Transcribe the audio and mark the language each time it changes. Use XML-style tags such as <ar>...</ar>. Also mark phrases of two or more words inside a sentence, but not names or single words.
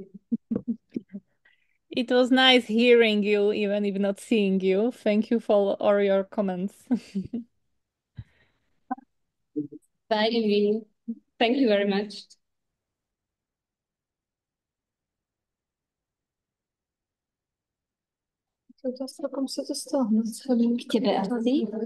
<en>It was nice hearing you, even if not seeing you. Thank you for all your comments. Bye, Ivy. Thank you very much.</en> <cs>To zase, kam se to stalo? K těbe asi.</cs>